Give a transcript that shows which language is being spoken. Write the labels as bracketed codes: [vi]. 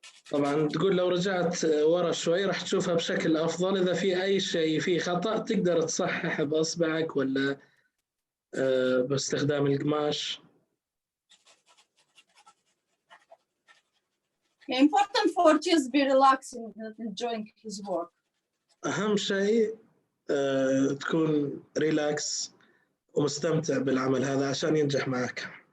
[ar] طبعا تقول لو رجعت ورا شوي راح تشوفها بشكل أفضل. إذا في أي شيء فيه خطأ تقدر تصحح بأصبعك ولا باستخدام القماش. [en] Important for just be relaxing and enjoying his work. [ar] أهم شيء تكون ريلاكس ومستمتع بالعمل هذا عشان ينجح معك.